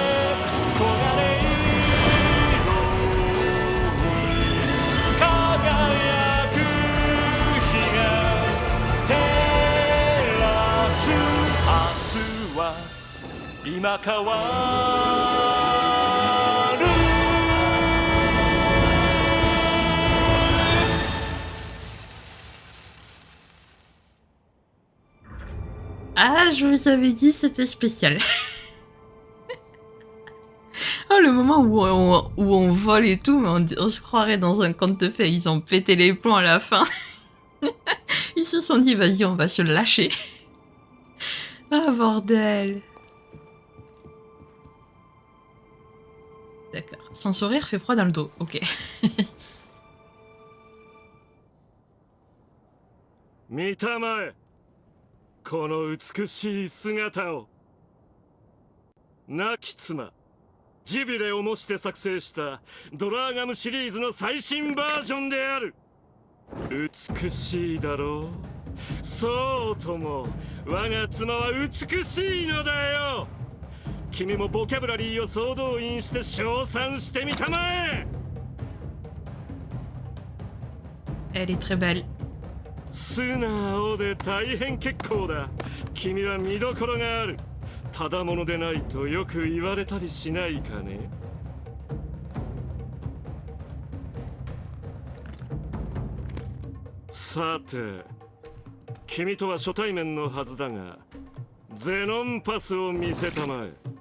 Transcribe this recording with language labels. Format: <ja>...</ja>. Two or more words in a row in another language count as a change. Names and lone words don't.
<ja>黄金色に輝く日が照らす。明日は今変わる。</ja> <fr>Ah, je vous avais dit, c'était spécial. Oh, le moment où on vole et tout, mais on se croirait dans un conte de fées. Ils ont pété les plombs à la fin. Ils se sont dit, vas-y, on va se lâcher. Ah, bordel. D'accord. Son sourire fait froid dans le dos. Ok.</fr> <ja>見たまえ、この美しい姿を。亡き妻ジビレを模して作成したドラーガムシリーズの最新バージョンである。美しいだろう。そうとも我が妻は美しいのだよ。君もボキャブラリーを総動員して称賛してみたまえ。</ja> <fr>Elle est très belle.</fr> <ja>素直で大変結構だ。君は見どころがある。ただものでないとよく言われたりしないかね。さて、君とは初対面のはずだが、ゼノンパスを見せたまえ。</ja>